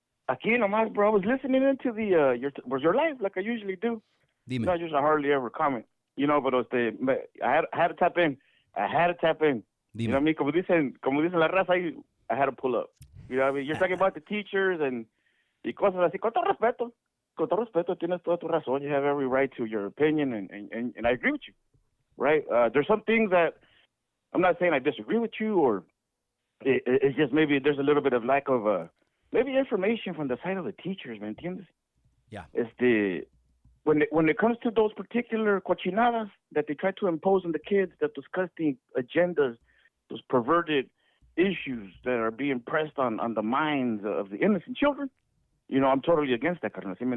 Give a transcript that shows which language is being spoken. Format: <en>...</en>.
<es>Aquí nomás, bro.</es> <en>I was listening into your live like I usually do.</en> <es>Dime.</es> <en>No, I usually hardly ever comment. You know, but I had to tap in.</en> <es>Dime.</es> <en>You know what I mean?</en> <es>Como dicen la raza,</es> <en>I had to pull up. You know what I mean? You're talking about the teachers and</en> <es>cosas así. Con todo respeto, tienes toda tu razón.</es> <en>You have every right to your opinion, and I agree with you, right? There's some things that I'm not saying I disagree with you, or it's just maybe there's a little bit of lack of maybe information from the side of the teachers,</en> <es>¿me entiendes?</es> <en>Yeah. When it comes to those particular cochinadas that they try to impose on the kids, that disgusting agendas, those perverted issues that are being pressed on the minds of the innocent children, you know, I'm totally against that, carnal.</en>